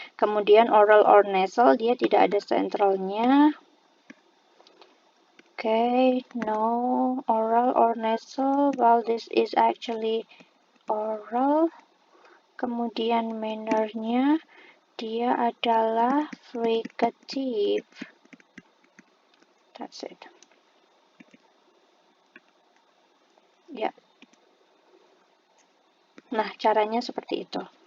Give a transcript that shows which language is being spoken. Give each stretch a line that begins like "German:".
Indonesian: Kemudian oral or nasal, dia tidak ada centralnya.
English: Okay, no oral or nasal. Well, this is actually oral.
Indonesian: Kemudian mannernya dia adalah fricative.
English: That's it.
Indonesian: Ya. Nah, caranya seperti itu.